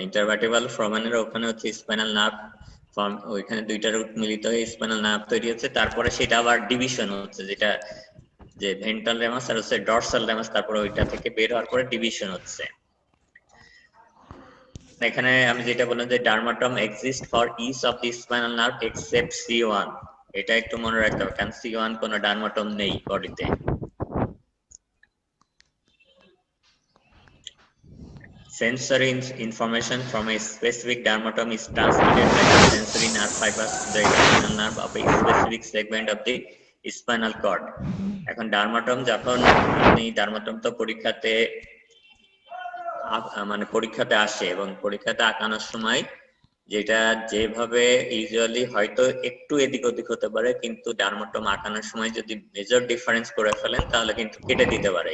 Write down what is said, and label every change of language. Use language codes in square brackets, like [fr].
[bn] Intervertebral ফোরামেনের ওখানে হচ্ছে spinal nerve form, ওইখানে দুইটা রুট মিলিত হয়ে স্পাইনাল নার্ভ তৈরি হচ্ছে, তারপরে সেটা আবার ডিভিশন হচ্ছে, যেটা যে ভেন্ট্রাল রেমাস আর হচ্ছে ডরসাল রেমাস, তারপরে ওইটা থেকে বের হওয়ার পরে ডিভিশন হচ্ছে। এখানে আমি যেটা বললাম যে [en] dermatome exist for each of the spinal nerve except C1, [bn] এটা একটু মনে রাখতে হবে, কারণ C1 কোনো ডার্মাটম নেই বডিতে। [en] Sensory information from a specific dermatome is transmitted by the sensory nerve fibers to the spinal nerve of a specific segment of the spinal cord. [bn] এখন ডার্মাটম যখন আপনি ডার্মাটম তো পরীক্ষাতে মানে পরীক্ষাতে আসে, এবং পরীক্ষাতে আঁকানোর সময় যেটা যেভাবে ইউজুয়ালি হয়তো একটু এদিক ওদিক হতে পারে, কিন্তু ডার্মাটম আঁকানোর সময় যদি মেজর ডিফারেন্স করে ফেলেন তাহলে কিন্তু কেটে দিতে পারে।